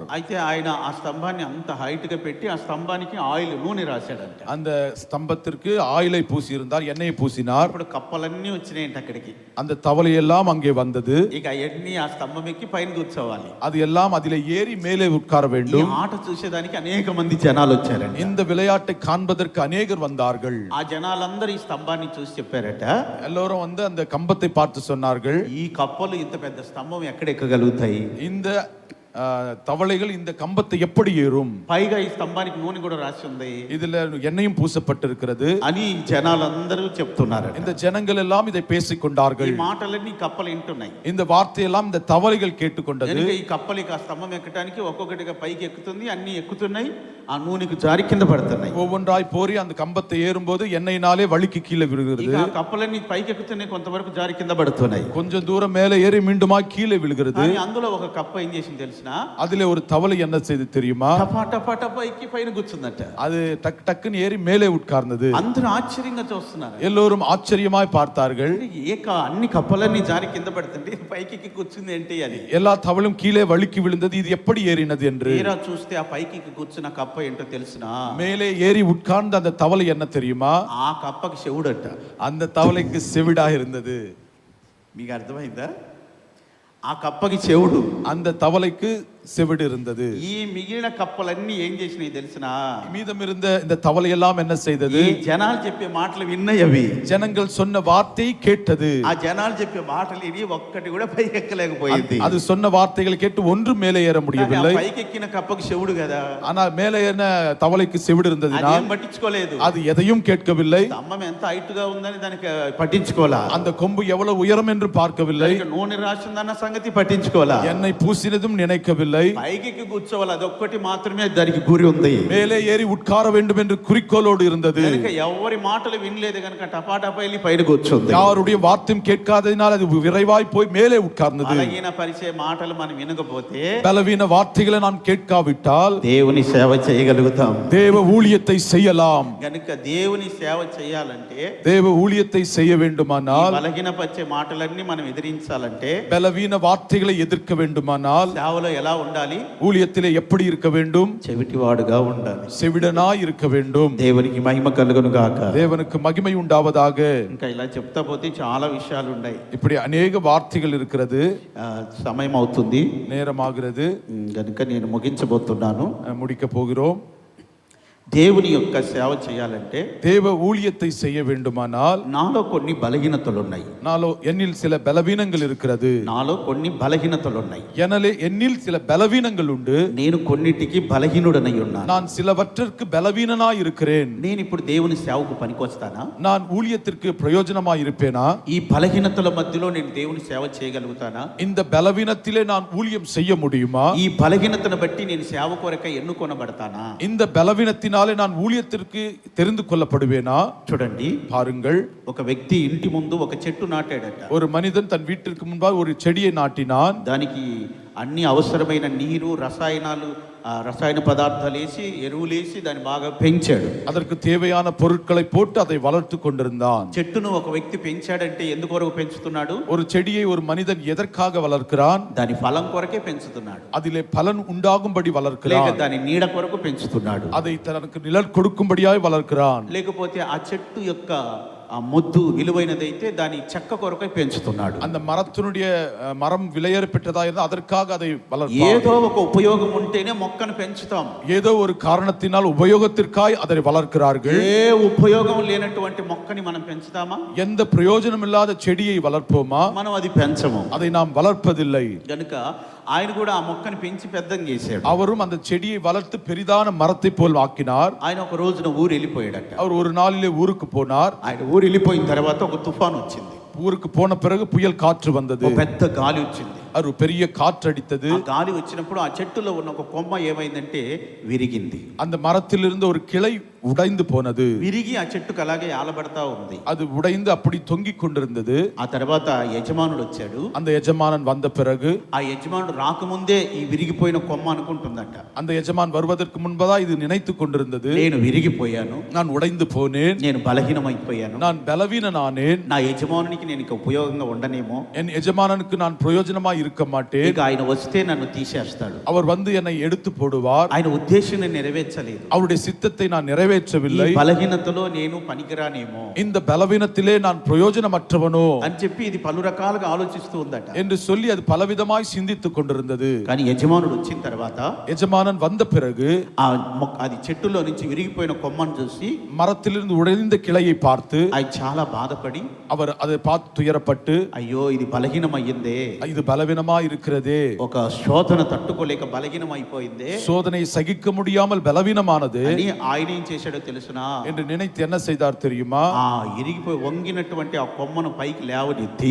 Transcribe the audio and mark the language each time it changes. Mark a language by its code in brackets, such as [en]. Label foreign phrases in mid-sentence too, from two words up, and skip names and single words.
[te] అయితే ఆయన ఆ స్తంభాన్ని అంత హైట్ గా పెట్టి ఆ స్తంభానికి ఆయిల్, నూనె రాశాడంట. [ta] அந்த ஸ்தம்பத்திற்கு ஆயிலை பூசி இருந்தார், எண்ணெயை பூசினார். [te] ఇప్పుడు కప్పలన్నీ వచ్చినాయంట అక్కడికి. [ta] அந்த தவளையெல்லாம் அங்கே வந்தது. [te] ఇక అవన్నీ ఆ స్తంభం ఎక్కి పైన కూర్చోవాలి. [ta] அது எல்லாம் அதிலே ஏறி மேலே உட்கார [te] ఈ [ta] வேண்டும். [te] ఆట చూసేదానికి అనేక మంది జనాలు వచ్చారండి. [ta] இந்த விளையாட்டை காண்பதற்கு அநேகர் வந்தார்கள். [te] ఆ జనాలందరూ ఈ స్తంభాన్ని చూసి చెప్పారట, [ta] எல்லோரும் வந்து அந்த கம்பத்தை பார்த்து சொன்னார்கள், [te] ఈ కప్పలు ఇంత పెద్ద స్తంభం ఎక్కడ ఎక్కగలుగుతాయి? [ta] இந்த தவளைகள் இந்த கம்பத்தை எப்படி ஏறும்? [te] పైగా ఈ స్తంభానికి నూనె కూడా రాసి ఉంది, [ta] இதுல எண்ணெயும் பூசப்பட்டிருக்கிறது [te] అని జనాలందరూ చెప్తున్నారు. [ta] இந்த ஜனங்கள் எல்லாம் இதை பேசிக் [te] ఈ [ta] கொண்டார்கள். [te] మాటలన్నీ కప్పలు వింటున్నాయి. [ta] இந்த வார்த்தையெல்லாம் இந்த தவளைகள் கேட்டுக்கொண்டது. [te] కనుక ఈ కప్పలకి ఆ స్తంభం ఎక్కడానికి ఒక్కొక్కటిగా పైకి ఎక్కుతుంది, అన్ని ఎక్కుతున్నాయి, ఆ నూనెకు జారి కింద పడుతున్నాయి. [ta] ஒவ்வொன்றாய் போரி அந்த கம்பத்தை ஏறும்போது எண்ணெயினாலே வழுக்கி கீழே விழுகிறது. [te] ఇక ఆ కప్పలన్నీ పైకి ఎక్కుతున్నాయి, కొంతవరకు జారి కింద పడుతున్నాయి. [ta] கொஞ்சம் தூரம் மேலே ஏறி மீண்டுமா கீழே விழுகிறது. [te] కానీ అందులో ఒక కప్ప ఏం చేసింది తెలిసిన? [ta] அதிலே ஒரு தவளை என்ன செய்து தெரியுமா? [te] టపా టపా టపా ఎక్కి పైన కూర్చుందట. [ta] அது டக் டக்குன்னு ஏறி மேலே உட்கார்ந்தது. [te] అందరూ ఆశ్చర్యంగా చూస్తున్నారు. [ta] எல்லோரும் ஆச்சரியமாய் பார்த்தார்கள். [te] అన్ని కప్పలన్నీ జారి కింద పడుతుంటే పైకి ఎక్కి కూర్చుంది ఏంటి అది? [ta] எல்லா தவளும் கீழே வழுக்கி விழுந்தது, இது எப்படி ஏறினது என்று. [te] తీరా చూస్తే ఆ పైకి ఎక్కి కూర్చున్న కప్ప ఏంటో తెలిసినా? [ta] மேலே ஏறி உட்கார்ந்த அந்த தவளை என்ன தெரியுமா? [te] ఆ కప్పకి చెవుడట. [ta] அந்த தவளைக்கு செவிடாக இருந்தது. [te] మీకు అర్థమైందా? ఆ కప్పకి చెవుడు, [ta] அந்த தவளைக்கு செவிடு இருந்தது. [te] ఈ మిగిలిన కప్పలన్నీ ఏం చేసినాయి తెలిసినా? [ta] மீதம் இருந்த இந்த தவளை எல்லாம் என்ன செய்தது? [te] ఈ జనాలు చెప్పే మాటలు విన్నాయి. అవి [ta] ஜனங்கள் சொன்ன வார்த்தையை கேட்டது. [te] ఆ జనాలు చెప్పే మాటలు ఇవి ఒక్కటి కూడా పైకి ఎక్కలేకపోయింది. [ta] அது சொன்ன வார்த்தைகளை கேட்டு ஒன்று மேலே ஏற முடியவில்லை. [te] పైకి ఎక్కిన కప్పకి చెవుడు కదా, [ta] ஆனால் மேலே ஏறின தவளைக்கு செவிடு இருந்ததுனால் [te] అదేం పట్టించుకోలేదు. [ta] அது எதையும் கேட்கவில்லை. [te] స్తంభం ఎంత హైట్ గా ఉందని దానికి పట్టించుకోవాలా. [ta] அந்த கொம்பு எவ்வளவு உயரம் என்று பார்க்கவில்லை. [te] నూనె రాసిందన్న సంగతి పట్టించుకోవాలా. [ta] எண்ணெய் பூசினதும் நினைக்கவில்லை. [te] పైకి కూర్చోవాలి, అదొక్కటి మాత్రమే దానికి గురి ఉంది. [ta] மேலே ஏறி உட்கார வேண்டும் என்று குறிக்கோளோடு இருந்தது. [te] కనుక ఎవరి మాటలు వినలేదు కనుక టపాటపా వెళ్ళి పైన కూర్చుంది. [ta] யாருடைய வார்த்தையும் கேட்காததினால் அது விரைவாய் போய் மேலே உட்கார்ந்தது. [te] బలహీన పరిచే మాటలు మనం వినకపోతే, [ta] பலவீன வார்த்தைகளை நாம் கேட்காவிட்டால் [te] దేవుని సేవ చేయగలుగుతాం. [ta] தேவ ஊழியத்தை செய்யலாம். [te] కనుక దేవుని సేవ చేయాలంటే, [ta] தேவ ஊழியத்தை செய்ய வேண்டுமானால், [te] బలహీన పరిచే మాటలన్నీ మనం ఎదిరించాలంటే, [ta] பலவீன வார்த்தைகளை எதிர்க்க வேண்டுமானால் [te] సేవలో ఎలా ఉండాలి? [ta] ஊழியத்திலே எப்படி இருக்க வேண்டும்? [te] చెవిటివాడుగా ఉండాలి, [ta] செவிடனாய் இருக்க வேண்டும். [te] దేవునికి మహిమ కలుగును గాక. [ta] தேவனுக்கு மகிமை உண்டாவதாக. [te] ఇంకా ఇలా చెప్తా పోతే చాలా విషయాలు ఉన్నాయి. [ta] இப்படி அநேக வார்த்தைகள் இருக்கிறது. [te] సమయం అవుతుంది, [ta] நேரமாகிறது, [te] కనుక నేను ముగించబోతున్నాను. [ta] முடிக்க போகிறோம். [te] దేవుని యొక్క సేవ చేయాలంటే [ta] தேவ ஊழியத்தை செய்ய வேண்டுமானால் [te] నాలో కొన్ని బలహీనతలు ఉన్నాయి. [ta] நாலோ என்னில் சில பலவீனங்கள் இருக்கிறது. [te] నాలో కొన్ని బలహీనతలు ఉన్నాయి. [ta] என்னில் சில பலவீனங்கள் உண்டு. [te] నేను కొన్నిటికి బలహీనుడనై ఉన్నాను. [ta] நான் சிலவற்றிற்கு பலவீனனாய் இருக்கிறேன். [te] నేను ఇప్పుడు దేవుని సేవకు పనికొస్తానా? [ta] நான் ஊழியத்திற்கு பிரயோஜனமாய் இருப்பேனா? [te] ఈ బలహీనతల మధ్యలో నేను దేవుని సేవ చేయగలుగుతానా? [ta] இந்த பலவீனத்திலே நான் ஊழியம் செய்ய முடியுமா? [te] ఈ బలహీనతను బట్టి నేను సేవ కొరకై ఎన్నుకొనబడతానా? [ta] இந்த பலவீனத்தினாலே நான் ஊழியத்திற்கு தெரிந்து கொள்ளப்படுவேனா? [te] చూడండి, [ta] பாருங்கள், [te] ఒక వ్యక్తి ఇంటి ముందు ఒక చెట్టు నాటాడట. [ta] ஒரு மனிதன் தன் வீட்டிற்கு முன்பாக ஒரு செடியை நாட்டினான். [te] దానికి అన్ని అవసరమైన నీరు, రసాయన పదార్థాలు వేసి, ఎరువులేసి దాన్ని బాగా పెంచాడు. [ta] அதற்கு தேவையான பொருட்களை போட்டு அதை வளர்த்து கொண்டிருந்தான். [te] చెట్టును ఒక వ్యక్తి పెంచాడంటే ఎందుకొరకు పెంచుతున్నాడు? [ta] ஒரு செடியை ஒரு மனிதன் எதற்காக வளர்க்கிறான்? [te] దాని ఫలం కొరకే పెంచుతున్నాడు. [ta] அதிலே பலன் உண்டாகும்படி [te] లేక [ta] வளர்க்கிறான். [te] దాని నీడ కొరకు పెంచుతున్నాడు. [ta] அதை தனக்கு நிழல் கொடுக்கும்படியாய் வளர்க்கிறான். [te] లేకపోతే ఆ చెట్టు యొక్క ఆ మొద్దు విలువైనదైతే దాని చెక్క కొరకై పెంచుతున్నాడు. [ta] அந்த மரத்தினுடைய மரம் விலையேறப்பட்டதா இருந்தால் அதற்காக அதை வளர்ப்பான். [te] ఏదో ఒక ఉపయోగం ఉంటేనే మొక్కను పెంచుతాం. [ta] ஏதோ ஒரு காரணத்தினால் உபயோகத்திற்காய் அதை வளர்க்கிறார்கள். [te] ఏ ఉపయోగం లేనటువంటి మొక్కని మనం పెంచుతామా? [ta] எந்த பிரயோஜனம் இல்லாத செடியை வளர்ப்போமா? [te] మనం అది పెంచము. [ta] அதை நாம் வளர்ப்பதில்லை. [te] గనుక ఆయన కూడా ఆ మొక్కని పెంచి పెద్దగా చేశాడు. [ta] அவரும் அந்த செடியை வளர்த்து பெரிதான மரத்தை போல் ஆக்கினார். [te] ఆయన ఒక రోజున ఊరు వెళ్ళిపోయాడట. [ta] அவர் ஒரு நாளிலே ஊருக்கு போனார். [te] ఆయన ఊరు వెళ్ళిపోయిన తర్వాత ఒక తుఫాను వచ్చింది. [ta] ஊருக்கு போன பிறகு புயல் காற்று வந்தது. [te] ఒక పెద్ద గాలి వచ్చింది. [ta] ஒரு பெரிய காற்று அடித்தது. [te] ఆ గాలి వచ్చినప్పుడు ఆ చెట్టులో ఉన్న ఒక కొమ్మ ఏమైందంటే విరిగింది. [ta] அந்த மரத்திலிருந்து ஒரு கிளை உடைந்து போனது. [te] విరిగి ఆ చెట్టుకు అలాగే ఆలబడతా ఉంది. [ta] அது உடைந்து அப்படி தொங்கிக் கொண்டிருந்தது. [te] ఆ తర్వాత యజమానుడు వచ్చాడు. [ta] அந்த எஜமானன் வந்த பிறகு [te] ఆ యజమానుడు రాకముందే ఈ విరిగిపోయిన కొమ్మ అనుకుంటుందట. [ta] அந்த எஜமான் வருவதற்கு முன்பதா இது நினைத்துக் கொண்டிருந்தது. [te] నేను విరిగిపోయాను, [ta] நான் உடைந்து போனேன், [te] నేను బలహీనమైపోయాను, [ta] நான் பலவீனனானேன், [te] నా యజమానునికి నేను ఇక ఉపయోగంగా ఉండనేమో, [ta] என் எஜமானனுக்கு நான் பிரயோஜனமாய் இருக்க மாட்டேன், [te] ఇక ఆయన వస్తే నన్ను తీసేస్తాడు, [ta] அவர் வந்து என்னை எடுத்து போடுவார், [te] ఆయన ఉద్దేశం నేను నెరవేర్చలేదు, [ta] அவருடைய சித்தத்தை நான் நிறைவேற்றவில்லை, [te] ఈ బలహీనతలో నేను పనికిరానేమో, [ta] இந்த பலவீனத்திலே நான் பிரயோஜனமற்றவனோ [te] అని చెప్పి ఇది పలు రకాలుగా ఆలోచిస్తూ ఉందట. [ta] என்று சொல்லி அது பலவிதமாய் சிந்தித்துக் கொண்டிருந்தது. [te] కానీ యజమానుడు వచ్చిన తర్వాత [ta] எஜமானன் வந்த பிறகு [te] అది చెట్టులో నుంచి విరిగిపోయిన కొమ్మను చూసి [ta] மரத்திலிருந்து உடைந்த கிளையை பார்த்து [te] ఆయన చాలా బాధపడి [ta] அவர் அதை பார்த்து துயரப்பட்டு, [te] అయ్యో ఇది బలహీనమయ్యిందే, [ta] இது பலவீனமாய் இருக்கிறதே, [te] ఒక శోధన తట్టుకోలేక బలహీనమైపోయిందే, [ta] சோதனை சகிக்க முடியாமல் பலவீனமானது [te] అని ఆయన ఏం చేశాడో తెలుసునా [ta] என்று நினைத்து என்ன செய்தார் தெரியுமா? [te] ఆ ఇరిగిపోయి వంగినటువంటి ఆ కొమ్మను పైకి లేవనెత్తి